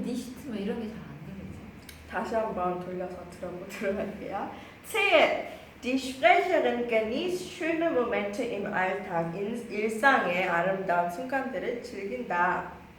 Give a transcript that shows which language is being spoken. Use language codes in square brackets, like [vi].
[ko] 니시트 뭐 이런 게 잘 안 되겠지. 다시 한번 돌려서 들어보도록 할게요. C. [de] Die Sprecherin genießt schöne Momente im Alltag. [ko] 일상의 아름다운 순간들을 즐긴다.